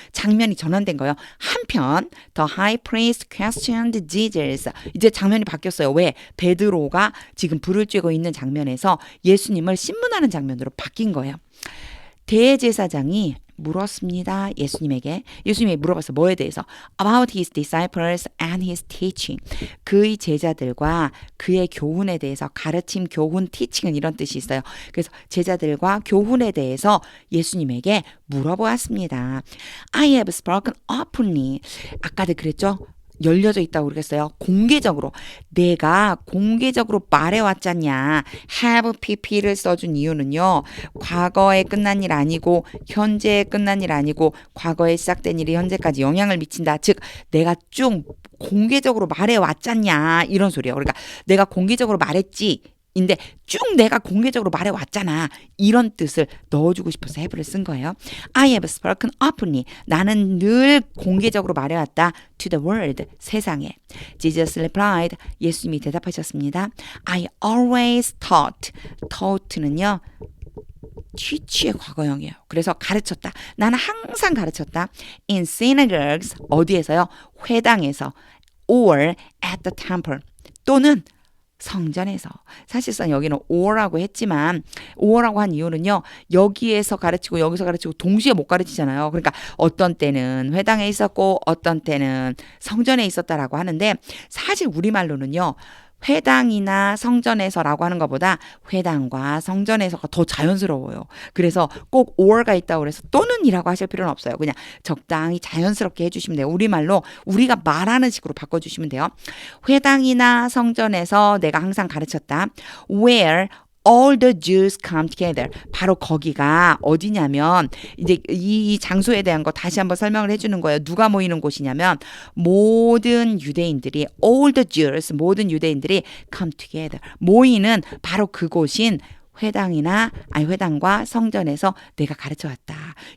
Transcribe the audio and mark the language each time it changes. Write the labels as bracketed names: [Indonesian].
[Korean] 장면이 전환된 거예요. 한편 [English] the high priest questioned Jesus. [Korean] 이제 장면이 바뀌었어요. 왜? 베드로가 지금 불을 쬐고 있는 장면에서 예수님을 신문하는 장면으로 바뀐 거예요. 대제사장이 물었습니다. 예수님에게. 예수님이 물어봤어. 뭐에 대해서? [English] About his disciples and his teaching. [Korean] 그의 제자들과 그의 교훈에 대해서 가르침, 교훈, teaching은 이런 뜻이 있어요. 그래서 제자들과 교훈에 대해서 예수님에게 물어보았습니다. [English] I have spoken openly. [Korean] 아까도 그랬죠? 열려져 있다고 그러겠어요. 공개적으로. 내가 공개적으로 말해왔잖냐. have pp를 써준 이유는요. 과거에 끝난 일 아니고 현재에 끝난 일 아니고 과거에 시작된 일이 현재까지 영향을 미친다. 즉 내가 쭉 공개적으로 말해왔잖냐. 이런 소리예요. 그러니까 내가 공개적으로 말했지. 인데 쭉 내가 공개적으로 말해왔잖아. 이런 뜻을 넣어주고 싶어서 have를 쓴 거예요. [English] I have spoken openly. [Korean] 나는 늘 공개적으로 말해왔다. [English] To the world. [Korean] 세상에. [English] Jesus replied. [Korean] 예수님이 대답하셨습니다. [English] I always taught는요. [Korean] teach의 과거형이에요. 그래서 가르쳤다. 나는 항상 가르쳤다. [English] In synagogues. [Korean] 어디에서요? 회당에서. [English] Or at the temple. [Korean] 또는 성전에서. 사실상 여기는 or라고 했지만 or라고 한 이유는요. 여기에서 가르치고 여기서 가르치고 동시에 못 가르치잖아요. 그러니까 어떤 때는 회당에 있었고 어떤 때는 성전에 있었다라고 하는데 사실 우리말로는요. 회당이나 성전에서라고 하는 것보다 회당과 성전에서가 더 자연스러워요. 그래서 꼭 or가 있다고 그래서 또는이라고 하실 필요는 없어요. 그냥 적당히 자연스럽게 해주시면 돼요. 우리말로 우리가 말하는 식으로 바꿔주시면 돼요. 회당이나 성전에서 내가 항상 가르쳤다. [English] Where all the Jews come together. [Korean] 바로 거기가 어디냐면 이제 이 장소에 대한 거 다시 한번 설명을 해주는 거예요. 누가 모이는 곳이냐면 모든 유대인들이 [English] all the Jews [Korean] 모든 유대인들이 [English] come together [Korean] 모이는 바로 그곳인 회당과 성전에서 내가 가르쳐왔다.